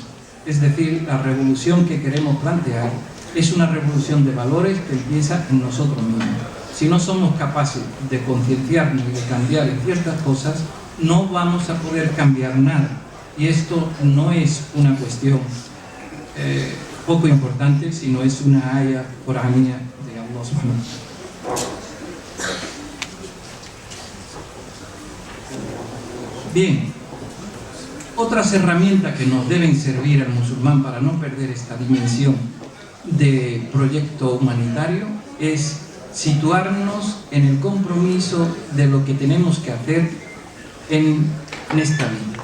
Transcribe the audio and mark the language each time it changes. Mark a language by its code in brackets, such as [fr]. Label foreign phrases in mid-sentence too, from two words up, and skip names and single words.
[es] Es decir, la revolución que queremos plantear es una revolución de valores que empieza en nosotros mismos. Si no somos capaces de concienciarnos y de cambiar en ciertas cosas, no vamos a poder cambiar nada. Y esto no es una cuestión poco importante, sino es una aya coránea de [ar] الله سبحانه وتعالى. [es] Bien, otras herramientas que nos deben servir al musulmán para no perder esta dimensión de proyecto humanitario es situarnos en el compromiso de lo que tenemos que hacer en esta vida.